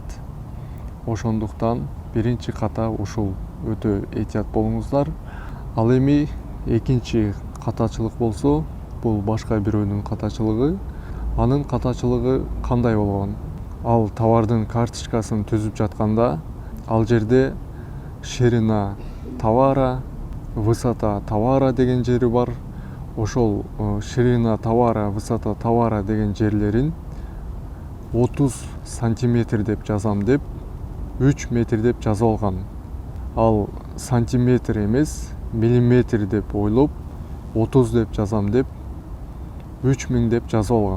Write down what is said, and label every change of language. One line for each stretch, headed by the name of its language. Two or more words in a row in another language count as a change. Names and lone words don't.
Kyrgyz: Ошондуктан биринчи ката ушул, өтө этият болуңуздар. Ал эми экинчи катачылык болсо, бул башка бирөөнүн катачылыгы. Анын катачылыгы кандай болгон? Ал товардын карточкасын түзүп жатканда, ал жерде
Russian: ширина товара, высота товара
Kyrgyz: деген жери бар. Ошол
Russian: ширина товара, высота товара
Kyrgyz: деген жерлерин 30 сантиметр деп жазам деп, 3 метр деп жазып алган. Ал сантиметр эмес, миллиметр деп ойлоп, 30 деп жазам деп, 3000 деп жазып алган.